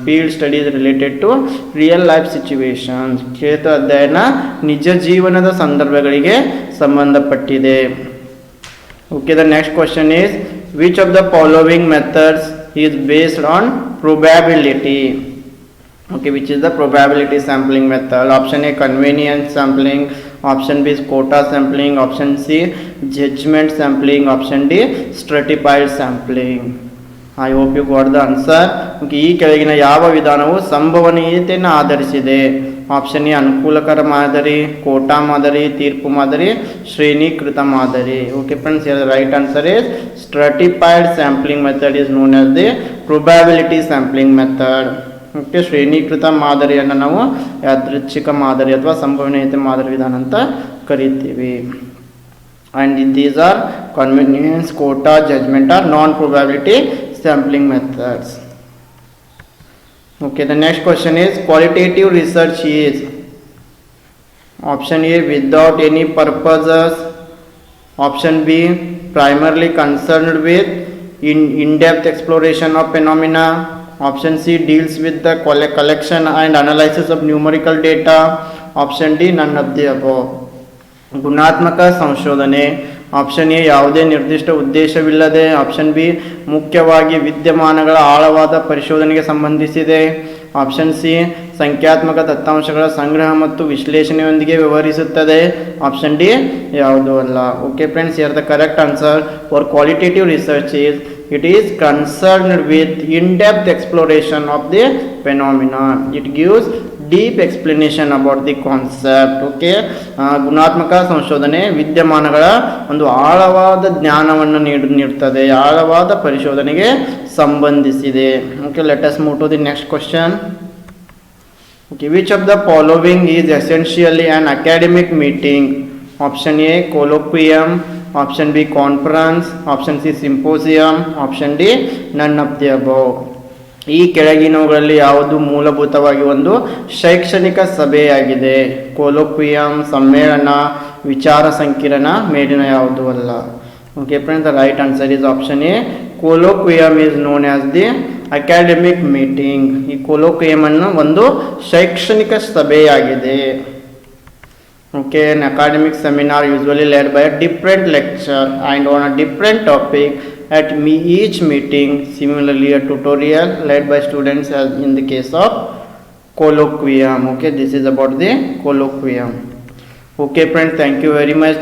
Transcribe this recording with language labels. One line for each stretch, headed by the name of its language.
English: Field studies related to real life situations.
Kannada: ಕ್ಷೇತ್ರ ಅಧ್ಯಯನ ನಿಜ ಜೀವನದ ಸಂದರ್ಭಗಳಿಗೆ ಸಂಬಂಧಪಟ್ಟಿದೆ.
English: Okay, the next question is which of the following methods is based on probability. Okay, which is the probability sampling method? Option A, convenience sampling. Option B is quota sampling. Option C, judgment sampling. Option D, stratified sampling. I hope you got the answer.
Kannada: Okay, ಈ ಕೆಳಗಿನ ಯಾವ ವಿಧಾನವು ಸಂಭವನೀಯತೆಯನ್ನು ಆಧರಿಸಿದೆ? Option A ಅನುಕೂಲಕರ ಮಾದರಿ, ಕೋಟಾ ಮಾದರಿ, ತೀರ್ಪು ಮಾದರಿ, ಶ್ರೇಣೀಕೃತ ಮಾದರಿ.
English: Okay friends, here the right answer is stratified sampling method is known as the probability sampling method.
Kannada: Okay, ಶ್ರೇಣೀಕೃತ ಮಾದರಿಯನ್ನು ನಾವು ಯಾದೃಚ್ಛಿಕ ಮಾದರಿ ಅಥವಾ ಸಂಭವನೀಯತೆ ಮಾದರಿ ವಿಧಾನ ಅಂತ ಕರಿತೀವಿ.
English: and these are convenience, quota, judgment or non-probability sampling methods. Okay, the next question is qualitative research is option A without any purposes, option B primarily concerned with in-depth exploration of phenomena, option C deals with the collection and analysis of numerical data, option D none of the above.
Kannada: ಗುಣಾತ್ಮಕ ಸಂಶೋಧನೆ, option A ಯಾವುದೇ ನಿರ್ದಿಷ್ಟ ಉದ್ದೇಶವಿಲ್ಲದೆ, option B ಮುಖ್ಯವಾಗಿ ವಿದ್ಯಮಾನಗಳ ಆಳವಾದ ಪರಿಶೋಧನೆಗೆ ಸಂಬಂಧಿಸಿದೆ, option C ಸಂಖ್ಯಾತ್ಮಕ ದತ್ತಾಂಶಗಳ ಸಂಗ್ರಹ ಮತ್ತು ವಿಶ್ಲೇಷಣೆಯೊಂದಿಗೆ ವ್ಯವಹರಿಸುತ್ತದೆ, ಆಪ್ಷನ್ ಡಿ ಯಾವುದೂ ಅಲ್ಲ.
English: Okay friends, here the correct answer for qualitative research is it is concerned with in-depth exploration of the phenomena. It gives deep explanation about the concept.
Kannada: Okay, ಗುಣಾತ್ಮಕ ಸಂಶೋಧನೆ ವಿದ್ಯಮಾನಗಳ ಒಂದು ಆಳವಾದ ಜ್ಞಾನವನ್ನು ನೀಡುತ್ತದೆ, ಆಳವಾದ ಪರಿಶೋಧನೆಗೆ ಸಂಬಂಧಿಸಿದೆ.
English: Okay, let us move to the next question. Okay, which of the following is essentially an academic meeting? Option A colloquium, option B conference, option C symposium, option D none of the above.
Kannada: ಈ ಕೆಳಗಿನವುಗಳಲ್ಲಿ ಯಾವುದು ಮೂಲಭೂತವಾಗಿ ಒಂದು ಶೈಕ್ಷಣಿಕ ಸಭೆಯಾಗಿದೆ? ಕೊಲೋಕ್ವಿಯಂ ಸಮ್ಮೇಳನ, ವಿಚಾರ ಸಂಕಿರಣ, ಮೇಲಿನ ಯಾವುದೂ ಅಲ್ಲ.
English: Okay friends, the right answer is option A. Colloquium is known as the academic meeting.
Kannada: ಈ ಕೊಲೋಕ್ವಿಯಂ ಅನ್ನು ಒಂದು ಶೈಕ್ಷಣಿಕ ಸಭೆಯಾಗಿದೆ.
English: Okay, an academic seminar usually led by a different lecturer and on a different topic at each meeting. Similarly, a tutorial led by students as in the case of colloquium. Okay, this is about the colloquium. Okay friends, thank you very much.